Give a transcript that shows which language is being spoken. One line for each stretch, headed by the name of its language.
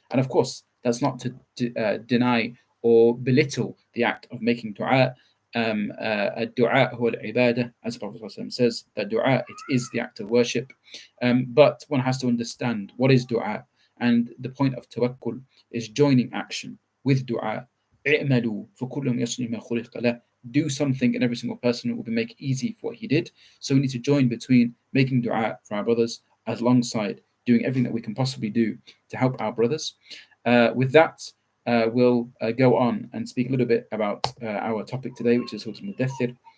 English: And of course, that's not to deny or belittle the act of making dua.
Arabic: Dua huwa al-ibadah,
English: as the Prophet ﷺ says, that dua, it is the act of worship. But one has to understand what is dua, and the point of tawakkul is joining action with dua.
Arabic: اعملوا فكل يصنع ما خلق له.
English: Do something, and every single person will be make easy for what he did. So we need to join between making dua for our brothers alongside doing everything that we can possibly do to help our brothers. With that, we'll go on and speak a little bit about our topic today, which is Surah Al-Mudathir.